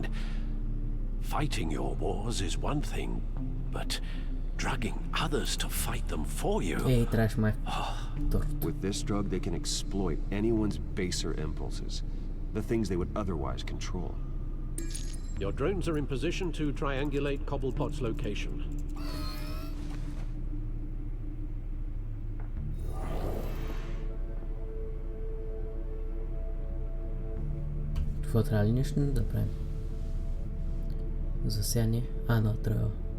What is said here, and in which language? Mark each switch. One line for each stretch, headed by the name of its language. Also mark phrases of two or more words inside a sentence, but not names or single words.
English: Fighting your wars is one thing, but drugging others to fight them for you... With this drug, they can exploit anyone's baser impulses, the things they would otherwise control. Your drones are in position to triangulate Cobblepot's location.
Bulgarian: Това трябва ли нещо да правим? Засяне? Но трябва.